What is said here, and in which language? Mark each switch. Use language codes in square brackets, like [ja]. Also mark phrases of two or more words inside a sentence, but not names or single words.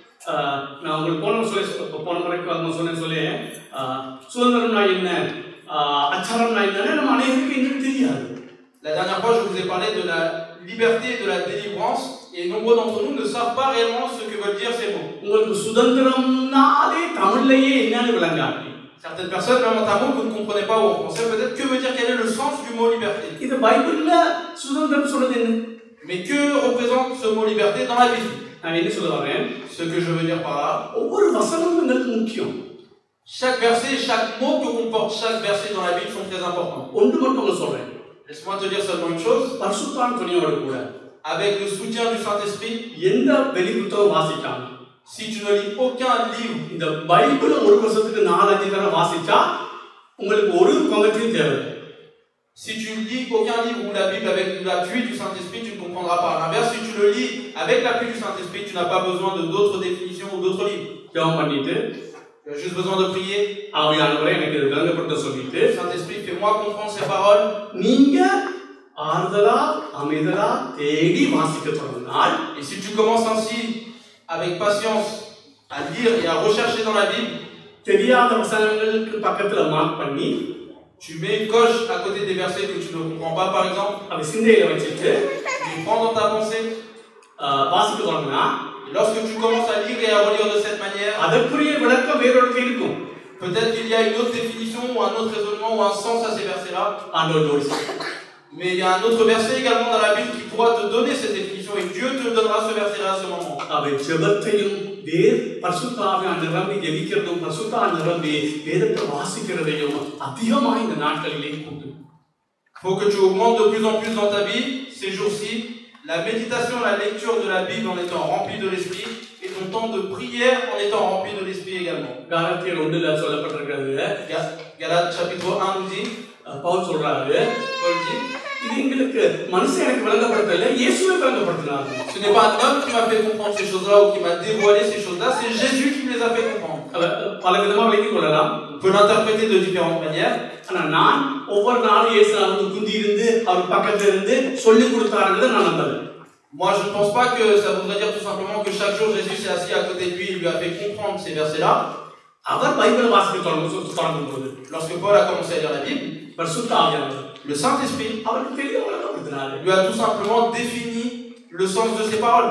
[fr] La dernière fois, je vous ai parlé de la liberté et de la délivrance, et nombreux d'entre nous ne savent pas réellement ce que veulent dire ces mots. Certaines personnes, même en tambour, vous ne comprenez pas ou en français, peut-être que veut dire, quel est le sens du mot liberté. Mais que représente ce mot liberté dans la Bible? [ta] நான் என்ன சொல்ல வரேன்? [fr] Ce que je veux dire par là, [ta] ஒவ்வொரு வசனமும் எங்களுக்கு முக்கியம். [fr] chaque verset, chaque mot que comporte chaque verset dans la Bible sont très importants. [ta] ஒன்று மட்டும் சொல்றேன். [fr] Laisse-moi te dire seulement une chose. [ta] பரிசுத்தாவின் துணையோடு கூட [fr] Avec le soutien du Saint-Esprit, [ta] எந்த வெளி புத்தகம் வாசிக்காம [fr] si tu ne lis aucun livre, [ta] இந்த பைபிளை ஒரு வருஷத்துக்கு 4-5 தடவை வாசிச்சா உங்களுக்கு ஒரு கமெண்ட்ரியும் தேவையில்லை. [fr] si tu ne lis aucun livre ou la Bible avec l'appui du Saint-Esprit, tu ne comprendras pas. À l'inverse, si tu le lis avec l'appui du Saint-Esprit, tu n'as pas besoin de d'autres définitions ou d'autres livres. [ta] ஜெபம் பண்ணிட்டு [fr] Tu as juste besoin de prier. [ta] ஆவியானவரே எனக்கு இது விளங்கப்படுத்த சொல்லிட்டு [fr] Saint-Esprit, fais-moi comprendre ces paroles. [ta] நீங்க ஆறுதலா அமைதலா தேடி வாசிக்க தொடங்கினால் [fr] Et si tu commences ainsi, avec patience, à lire et à rechercher dans la Bible, [ta] தெரியாத வசனங்களுக்கு பக்கத்துல மார்க் பண்ணி [fr] tu mets une coche à côté des versets que tu ne comprends pas, par exemple, [ta] அதை சிந்தையில வச்சுட்டு [fr] tu les prends dans ta pensée. [ta] வாசிக்க தொடங்கினா [fr] Et lorsque tu commences à lire et à relire de cette manière, [ta] அதற்குரிய விளக்கம் வேறொரு இருக்கும். [fr] peut-être qu'il y a une autre définition ou un autre raisonnement ou un sens à ces versets-là. [ta] ஆண்டவர் ஜோடிச்சு [fr] Mais il y a un autre verset également dans la Bible qui pourra te donner cette définition et Dieu te donnera ce verset-là à ce moment. [ta] அவை ஜெபத்தையும் பரிசுத்தாவியால் நிரம்பி ஜெபிக்கிறதும் பரிசுத்தால் நிரம்பி வேதத்தை வாசிக்கிறதையும் அதிகமாக இந்த நாட்களிலே கூட்டு. [fr] Faut que tu augmentes de plus en plus dans ta vie ces jours-ci la méditation, la lecture de la Bible en étant rempli de l'esprit et ton temps de prière en étant rempli de l'esprit également. [ta] கலாத்தியர் 1ல சொல்லப்பட்டிருக்கிறது. [fr] Galates chapitre 1 nous dit, [ta] பவுல் சொல்றாரு, [fr] Paul dit, [ta] இது எங்களுக்கு மனுஷன் எனக்கு விளங்கப்படுத்தல, இயேசுவே விளங்கப்படுத்தினார். [fr] ce n'est pas un homme qui m'a fait comprendre ces choses-là ou qui m'a dévoilé ces choses-là, c'est Jésus qui me les a fait comprendre. [ta] பல விதமா விளங்கிக் கொள்ளலாம். [fr] On peut l'interpréter de différentes manières. [ta] ஆனா நான் ஒவ்வொரு நாளும் இயேசு அவருக்கு குந்தி இருந்து அவர் பக்கத்துல இருந்து சொல்லி கொடுத்தாருன்றதை நான் நம்பல. [fr] Moi, je ne pense pas que ça voudrait dire tout simplement que chaque jour Jésus s'est assis à côté de lui et lui a fait comprendre ces versets-là. [ta] அவர் பைபிளை வாசிக்க தொடங்கும்போது [fr] Lorsque Paul a commencé à lire la Bible, [ta] பரிசுத்த ஆவியானவர் [fr] le Saint-Esprit [ta] அவருக்கு தெளிவாக விளங்கப்படுத்தினார். [fr] lui a tout simplement défini le sens de ces paroles.